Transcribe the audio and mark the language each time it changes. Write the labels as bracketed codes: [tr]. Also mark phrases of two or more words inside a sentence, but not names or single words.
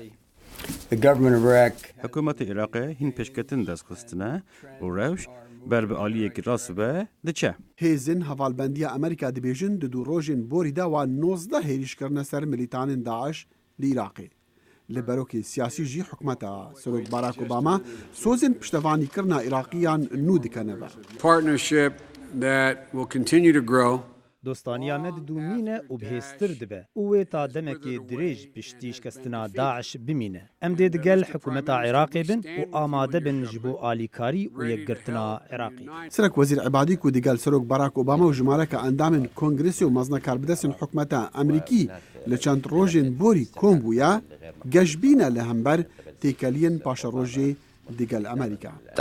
[ku] Hikûmetê Iraqê hîn pêşketin destxistine û rewş ber bi aliyekî rasibe diçe. Hêzin hevalbendiya Amerîka dibêjin di du rojên borî de wan 19 hêrîşkirine ser militanên Daeş li Iraqê. Li berokê siyasî jî hikûmeta Serok Barack Obama sozên piştevanîkirina Iraqîyan nû dikeneve. [en] Partnership that will continue to grow. [ku] Dostaniya me di dûmîne û bihêztir dibe û wê ta demekê dirêj piştî şikestina Daeş bimîne. Em dê digel hikûmeta Iraqê bin û amade bin ji bo alîkarî û yekgirtina Iraqê. Serokwezîr Ebadî ku digel Serok Barack Obama û ji maleka endamên Kongresê û meznekarbidestên hikûmeta Amerîkî li çend rojên borî kom bûye, geşbîne li hember têkeliyên paşerojê digel Amerîka.